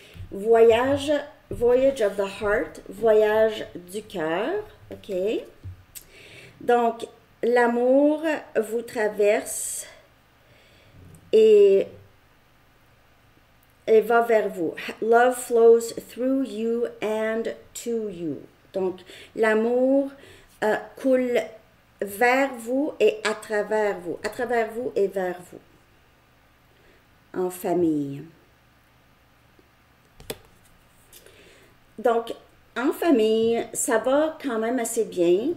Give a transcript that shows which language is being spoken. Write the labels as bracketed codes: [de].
[fr] Voyage, voyage [en] of the heart, [fr] voyage du cœur. OK? Donc, l'amour vous traverse et va vers vous. [en] Love flows through you and to you. [fr] Donc, l'amour coule vers vous et à travers vous. À travers vous et vers vous. En famille. Donc, en famille, ça va quand même assez bien.